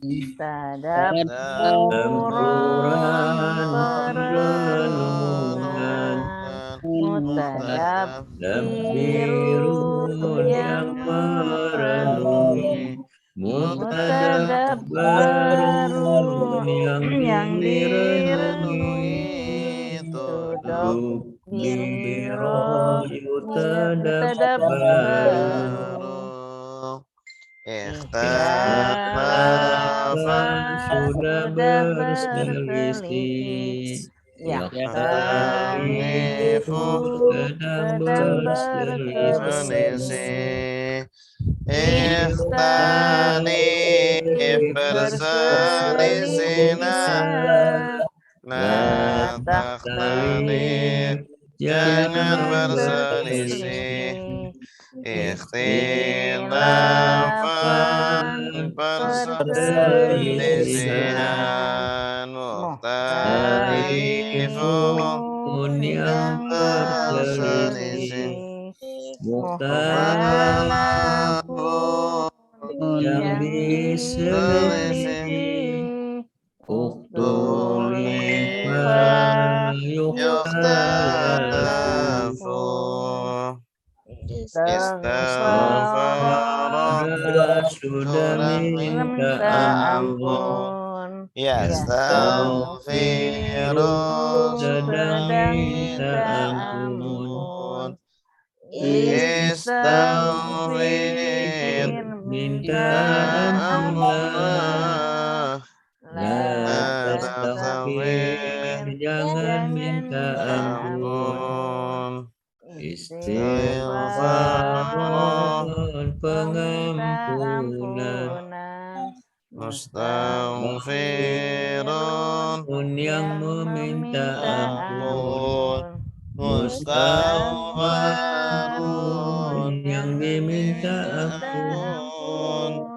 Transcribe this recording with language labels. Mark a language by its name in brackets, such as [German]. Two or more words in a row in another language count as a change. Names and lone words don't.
[Indonesian] tadabburan perenungan, mutadabbirun yang merenungi, mutadabbarun yang direnungi, [Arabic] تدبر يتدبر. Ikhtalafa [Indonesian] sudah berselisih, [Arabic] yakhtalifu [Indonesian] sedang berselisih, [Arabic] ikhtalif berselisihlah, لا تختلف [Indonesian] jangan berselisih, [Arabic] ikhtilafan perselisihan, mukhtalifun [Indonesian] yang berselisih, [Arabic] mukhtalafun [Indonesian] yang diselisih, ukhtulifa [Arabic] يختلف استغفر [Indonesian] sudah minta ampun, [Arabic] yastaghfiru [Indonesian] sedang minta ampun, [Arabic] istaghfir [Indonesian] minta ampunlah, [Arabic] لا تستغفر [Indonesian] jangan minta ampun, istighfar pengampunan, [Arabic] mustaghfirun [Indonesian] yang meminta ampun, mustaghfarun yang diminta ampun,